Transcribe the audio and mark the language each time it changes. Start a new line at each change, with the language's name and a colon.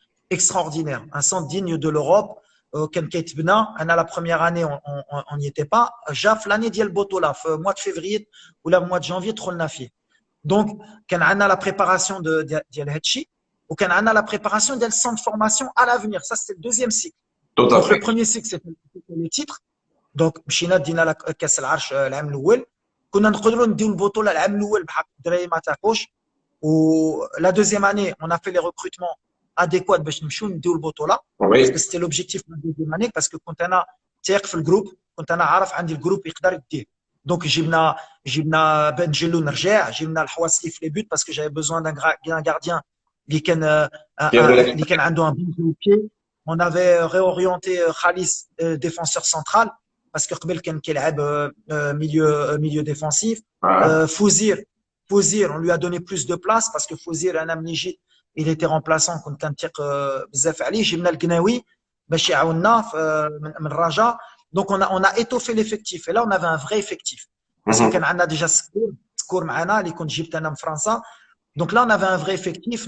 French: extraordinaire, un centre digne de l'Europe.
Arabic: كان كيتبنى انا
French: la première année on n'y était pas
Arabic: جا في
French: l'année
Arabic: ديال البطوله في
French: mois de février ولا mois de janvier
Arabic: دخلنا فيه.
French: Donc
Arabic: كان عندنا
French: la préparation
Arabic: ديال هادشي وكان عندنا
French: la préparation ديال centre de formation à l'avenir. Ça c'était le deuxième cycle. Tout à Donc le fait. premier cycle c'était les titres.
Arabic: Donc مشينا دينا كاس العرش العام الاول. كنا نقدروا نديو البطوله العام الاول بحق الدراري ما تاقوش.
French: و la deuxième année on a fait les recrutements adéquats
Arabic: باش نمشيو نديو البطوله.
French: Parce que Oui. c'était l'objectif de la deuxième année parce que
Arabic: كنت انا تايق في الجروب كنت انا عارف عندي الجروب يقدر يديه.
French: Donc
Arabic: جبنا بن جلون رجع جبنا الحواسلي في لي بوت
French: parce que j'avais besoin d'un gardien
Arabic: اللي كان اللي كان عنده
French: un bon jeu au pied. On avait réorienté Khalis défenseur central parce que
Arabic: قبل كان كيلعب
French: milieu défensif. Ah. Fouzir on lui a donné plus de place parce que Fouzir
Arabic: انا ملي جيت
French: il était remplaçant
Arabic: كنت كنثق بزاف عليه. جبنا القناوي باش يعاوننا من الرجاء.
French: Donc on a étoffé l'effectif et là on avait un vrai effectif parce que
Arabic: كان عندنا
French: déjà
Arabic: سكور معنا اللي كنت جبت انا من فرنسا.
French: Donc là on avait un vrai effectif.